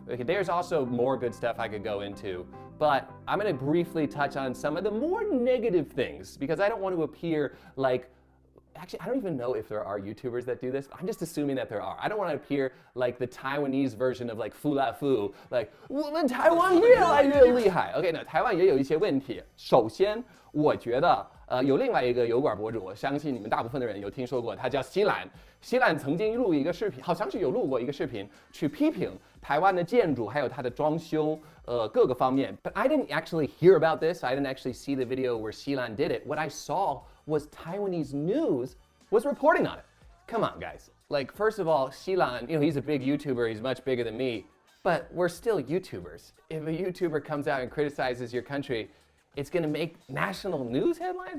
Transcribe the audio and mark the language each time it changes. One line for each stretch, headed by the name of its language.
English: Okay, there's also more good stuff I could go into, but I'm gonna briefly touch on some of the more negative things because I don't want to appear like, actually, I don't even know if there are YouTubers that do this. I'm just assuming that there are. I don't want to appear like the Taiwanese version of like fu la fu, like 我们台湾越来越厉害。
Chinese: Okay, 那台湾也有一些问题。首先，我觉得有另外一个油管博主，我相信你们大部分的人有听说过，他叫西兰。西兰曾经录一个视频，好像是有录过一个视频，去批评台湾的建筑还有它的装修，各个方面。
English: But I didn't actually hear about this. I didn't actually see the video where Xilan did it. What I saw was Taiwanese news was reporting on it. Come on, guys. Like, first of all, Xilan, you know, he's a big YouTuber. He's much bigger than me. But we're still YouTubers. If a YouTuber comes out and criticizes your country, it's going to make national news headlines?